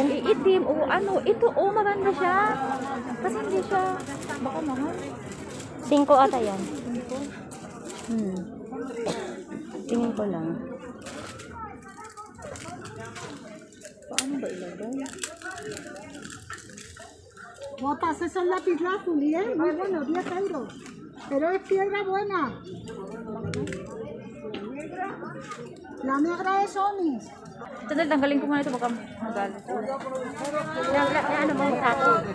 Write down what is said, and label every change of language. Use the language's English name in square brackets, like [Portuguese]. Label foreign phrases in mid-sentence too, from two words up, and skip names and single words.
[Filipino] Iitim o ano. Ito, maganda siya. Kasi hindi siya... Baka mahal. 5 ata yan. Tingin ko lang. Paano ba ilagay? [Spanish] Guapa, ese es el lápiz lazuli, ¿eh? Muy bueno, 10 euros. Pero es piedra buena. La negra es Onis. [Filipino] Sandali, tanggalin ko muna ito. Baka magalit. Ano mo tato?